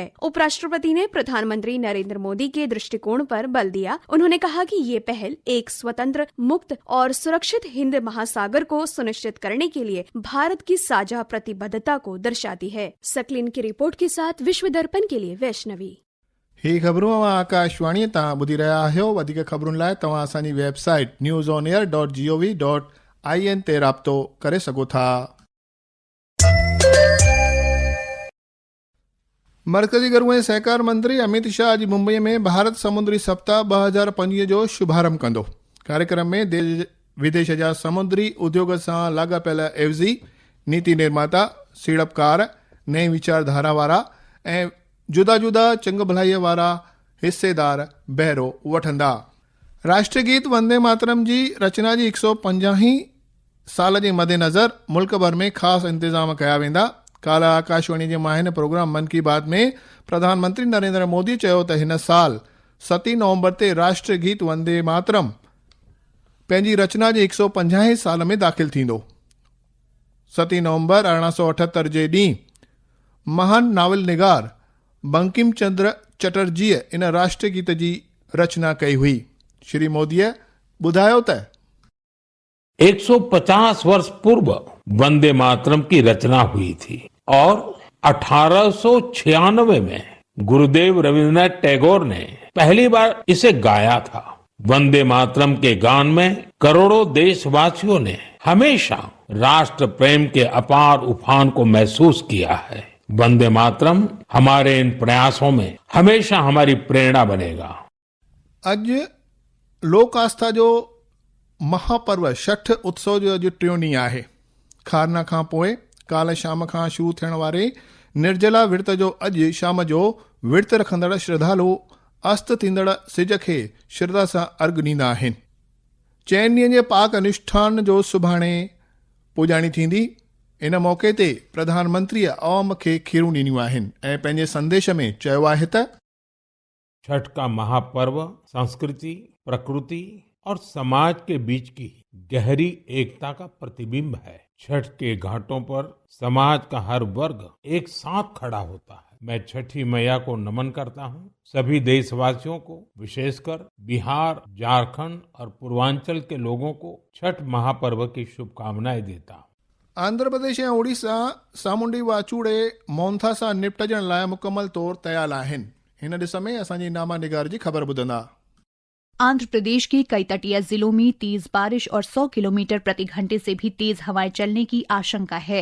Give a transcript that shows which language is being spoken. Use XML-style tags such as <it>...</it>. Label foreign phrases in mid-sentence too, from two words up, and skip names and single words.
<hi>उपराष्ट्रपति ने प्रधानमंत्री नरेंद्र मोदी के दृष्टिकोण पर बल दिया। उन्होंने कहा कि ये पहल एक स्वतंत्र, मुक्त और सुरक्षित हिंद महासागर को सुनिश्चित करने के लिए भारत की साझा प्रतिबद्धता को दर्शाती है। सकलिन की रिपोर्ट के साथ विश्व दर्पण के लिए वैष्णवी।</hi> <sd>ही ख़बरूं आकाशवाणी तव्हां ॿुधी रहिया आहियो। वधीक ख़बरुनि लाइ तव्हां असांजी वेबसाइट newsonair.gov.in ते राब्तो करे सघो था। मर्कज़ी गृह ऐं सहकार मंत्री अमित शाह अॼु मुंबई में भारत समुद्री सप्ताह 2025 जो शुभारंभ कंदो। कार्यक्रम में देश विदेश जा समुद्री उद्योग सां लाॻापियल एवज़ी, नीति निर्माता, सीड़पकार, नई वीचारधारा वारा ऐं जुदा जुदा चंग भलाईअ वारा हिस्सेदार बहिरो वठंदा। राष्ट्रीय गीत वंदे मातरम जी रचना जी 150 साल जे मद्देनज़र मुल्क भर में ख़ासि इंतज़ाम कया वेंदा। काल्ह आकाशवाणी जे माहिन प्रोग्राम मन की बात में प्रधानमंत्री नरेंद्र मोदी चयो त हिन साल 7 नवंबर ते राष्ट्रीय गीत वंदे मातरम पंहिंजी रचना जे 150 साल में दाख़िल थींदो। 7 नवंबर 1878 जे ॾींहुं महान नावल निगार बंकिम चंद्र चटर्जीअ इन राष्ट्रीय गीत जी रचना कई हुई। श्री मोदीअ ॿुधायो त</sd> <hi>150 वर्ष पूर्व वंदे मातरम की रचना हुई थी और 1896 में गुरुदेव रविन्द्रनाथ टैगोर ने पहली बार इसे गाया था। वंदे मातरम के गान में करोड़ों देशवासियों ने हमेशा राष्ट्र प्रेम के अपार उफान को महसूस किया है। वंदे मातरम हमारे इन प्रयासों में हमेशा हमारी प्रेरणा बनेगा।</hi> <sd>अॼु लोक आस्था जो महापर्व छठ उत्सव जो अॼु टियों ॾींहुं आहे। खारना खां पोइ काल्ह शाम खां शुरू थियण वारे निर्जला विर्त जो अॼु शाम जो विर्त रखंदड़ श्रद्धालु अस्त थींदड़ सिज खे श्रद्धा सां अर्घ ॾींदा आहिनि। 4 ॾींहंनि जे पाक अनुष्ठान जो सुभाणे पूॼाणी थींदी। इन मौक़े ते प्रधानमंत्रीअ अवाम खे खीरूं ॾिनियूं आहिनि ऐं पंहिंजे संदेश में चयो आहे त</sd> <hi>छठ का महापर्व संस्कृति, प्रकृति और समाज के बीच की गहरी एकता का प्रतिबिंब है। छठ के घाटों पर समाज का हर वर्ग एक साथ खड़ा होता है। मैं छठी मैया को नमन करता हूँ। सभी देशवासियों को, विशेषकर बिहार, झारखंड और पूर्वांचल के लोगों को छठ महापर्व की शुभकामनाएं देता हूँ।</hi> <sd>आंध्र प्रदेश ऐं ओडिशा सामुंडी वाचूड़े मोहनथा सां निपटजण लाइ मुकमल तौर तयार आहिनि। हिन ॾिस में असांजी नामा निगार जी ख़बर ॿुधंदा।</sd> <hi>आंध्र प्रदेश के कई तटीय जिलों में तेज बारिश और 100 किलोमीटर प्रति घंटे से भी तेज हवाएं चलने की आशंका है।</hi>